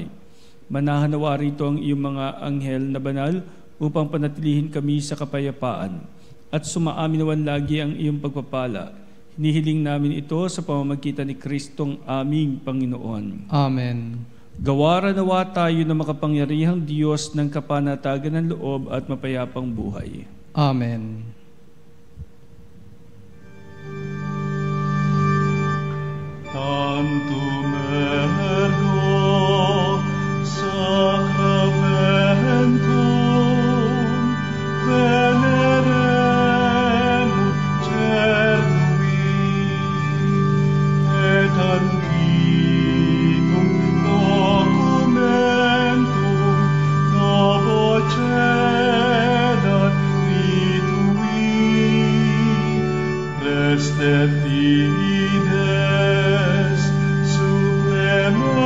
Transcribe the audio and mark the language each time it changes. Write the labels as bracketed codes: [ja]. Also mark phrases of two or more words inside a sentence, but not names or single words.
[tl] Manahanawa rito ang iyong mga anghel na banal upang panatilihin kami sa kapayapaan at sumaaminawan lagi ang iyong pagpapala. Hinihiling namin ito sa pamamagitan ni Kristong aming Panginoon. Amen. Gawaran nawa tayo na makapangyarihang Diyos ng kapanatagan ng loob at mapayapang buhay. Amen. [la] Tantum ergo sacramentum veneremur cernui et antiquum documentum novo cedat ritui prestet fides suprema